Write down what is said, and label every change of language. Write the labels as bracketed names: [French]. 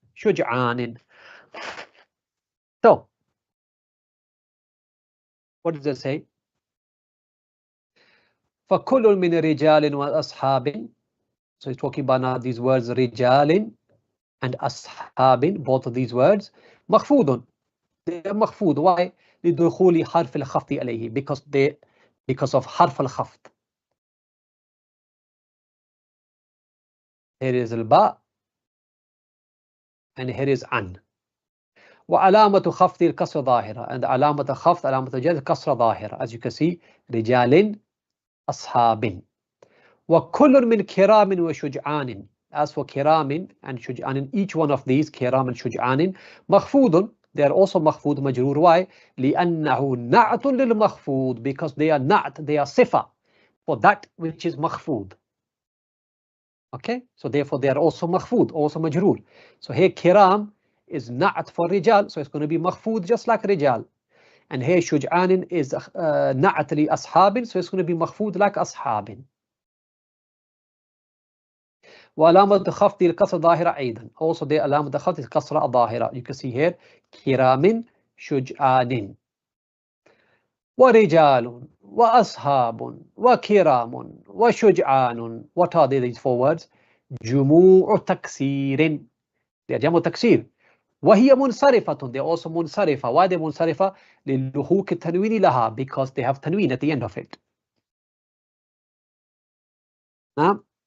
[English] شجعان. So what does it say? [Arabic] فكل من رجال وأصحاب. [English] So he's talking about now these words رجال and أصحاب, both of these words مخفوض. They are مخفوض. Why? [Arabic] لدخول حرف الخفض عليه, [English] because of [Arabic] حرف الخفض. [English] Here is الباء and here is عن. [Arabic] وعلامة خفض الكسر ظاهرة, and علامة خفض علامة الجر كسر ظاهرة, [English] as you can see [Arabic] رجال أصحاب. وكل من كرام وشجعان. [English] As for كرام and شجعان, each one of these كرام and شجعان مخفوض. They are also مخفوض مجرور. Why? [Arabic] لأنه نعت للمخفوض, [English] because they are نعت, they are صفة for that which is مخفوض. Okay, so therefore they are also مخفوض, also مجرور. So here كرام is نعت for رجال, so it's going to be مخفوض just like رجال. And here شجعان is نعت لأصحاب, so it's going to be مخفوض like أصحاب. [Arabic] وعلامة خفض الكسر ظاهرة أيضا. [English] Also the [Arabic] علامة خفض الكسر الظاهرة. [English] You can see here كرام شجعان. [Arabic] ورجال وأصحاب وكرام وشجعان. [English] What are these four words? جموع تكسير. They are جمع تكسير. [Arabic] وهي منصرفة. [English] They are also منصرفة. Why they منصرفة? [Arabic] للحوق التنوين لها, [English] because they have تنوين at the end of it. نعم.